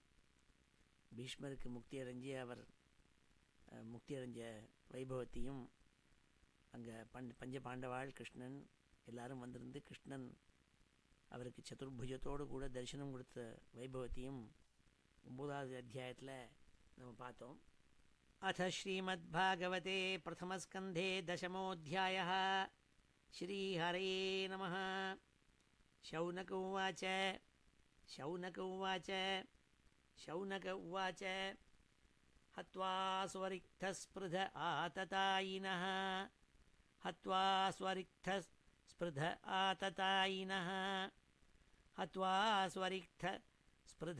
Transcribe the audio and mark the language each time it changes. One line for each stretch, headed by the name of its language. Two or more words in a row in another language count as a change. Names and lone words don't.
Tamil: பீஷ்மருக்கு முக்தி அடைஞ்சு அவர் முக்தி அடைஞ்ச வைபவத்தையும் அங்கே பஞ்ச பாண்டவாள் கிருஷ்ணன் எல்லாரும் வந்திருந்து கிருஷ்ணன் அவருக்கு சதுர்புஜத்தோடு கூட தரிசனம் கொடுத்த வைபவத்தையும் 9வது அத்தியாயத்தில் நம்ம பார்த்தோம்.
Sanskrit: अथ श्रीमद्भागवते प्रथमस्कन्धे दशमोऽध्यायः. श्रीहरये नमः. शौनक उवाच हत्वा स्वरिक्थस्पृध आततायिनः हत्वा स्वरिक्थस्पृध आततायिनः हत्वा स्वरिक्थस्पृध